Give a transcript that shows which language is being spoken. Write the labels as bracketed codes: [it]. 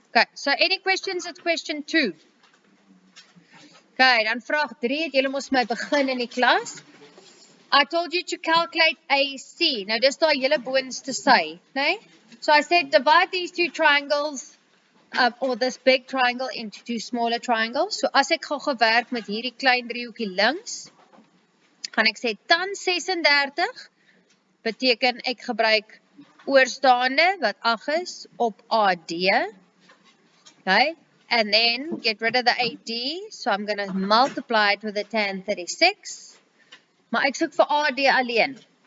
[en] Okay, so any questions at question 2? [af] Okay, dan vraag 3 het julle mos my begin in die klas. [en] I told you to calculate AC. [af] Nou dis daar hele boonste sy, né? [en] So I said divide these two triangles or this big triangle into two smaller triangles. [af] So as ek gaan gewerk met hierdie klein driehoekie links, gaan ek sê tan 36 beteken ek gebruik oorstaande wat 8 is op AD. [en] Okay, and then get rid of the AD, so I'm going to multiply it with the tan 36. [af] Maar ek soek vir AD alleen.